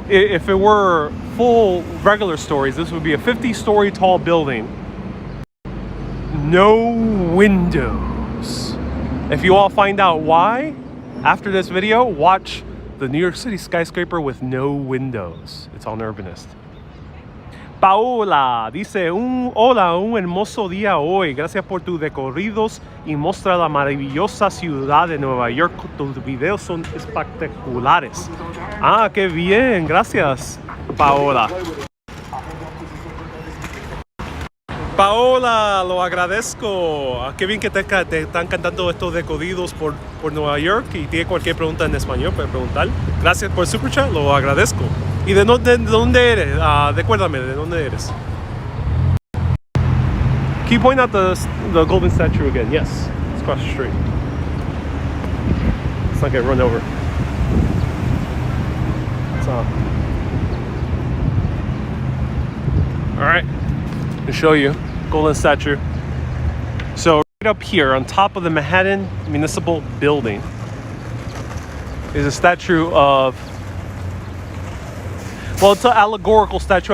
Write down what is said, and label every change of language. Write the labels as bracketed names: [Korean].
[English] Well, if it were full regular stories, this would be a 50-story tall building. No windows. If you all find out why, after this video, watch the New York City skyscraper with no windows. It's on Urbanist. [Spanish] Paola dice, hola, un hermoso día hoy. Gracias por tus recorridos y mostrar la maravillosa ciudad de Nueva York. Tus videos son espectaculares. Ah, qué bien. Gracias, Paola. Paola, lo agradezco. Qué bien que te están cantando estos recorridos por Nueva York y tiene cualquier pregunta en español puede preguntar. Gracias por el super chat, lo agradezco. ¿Y de dónde eres? Recuérdame, ¿de dónde eres? [English] Can you point out the golden statue again? Yes, it's across the street. Let's not get run over. All right, I'll show you. Golden statue. So right up here on top of the Manhattan Municipal Building is a statue of, well, it's an allegorical statue.